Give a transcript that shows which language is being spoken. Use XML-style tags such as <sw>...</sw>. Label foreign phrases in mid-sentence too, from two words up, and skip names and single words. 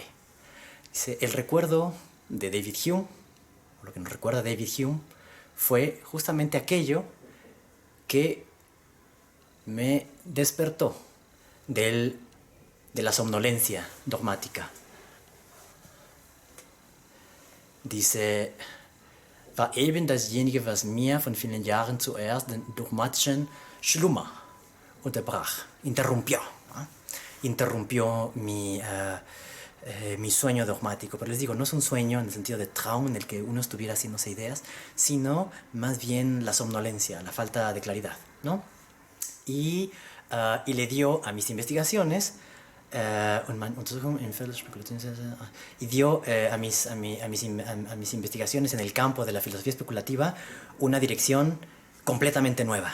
<es>Dice, el recuerdo de David Hume, o lo que nos recuerda David Hume, fue justamente aquello que me despertó de la somnolencia dogmática. Dice,</es> <de>war eben dasjenige, was mir von vielen Jahren zuerst den dogmatischen Schlummer unterbrach,</de> <es>interrumpió mi sueño dogmático. Pero les digo, no es un sueño en el sentido de Traum, en el que uno estuviera haciéndose ideas, sino más bien la somnolencia, la falta de claridad, ¿no? Y le dio a mis investigaciones y dio a mis investigaciones en el campo de la filosofía especulativa una dirección completamente nueva.</es>